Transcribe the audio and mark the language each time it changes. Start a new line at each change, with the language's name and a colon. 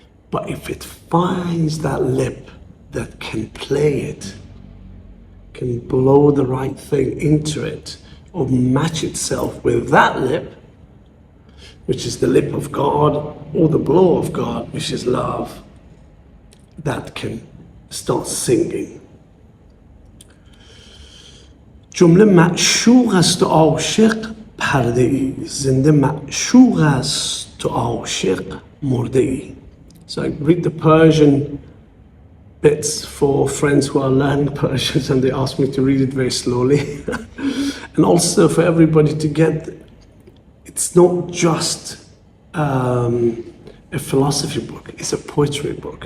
English: But if it finds that lip that can play it, can blow the right thing into it, or match itself with that lip, which is the lip of God, or the blow of God, which is love, that can start singing.
Persian: جمله معشوق است و عاشق پرده ای زنده معشوق است و عاشق مرده ای.
English: So I read the Persian bits for friends who are learning Persian, and they ask me to read it very slowly. And also for everybody to get, it's not just a philosophy book, it's a poetry book.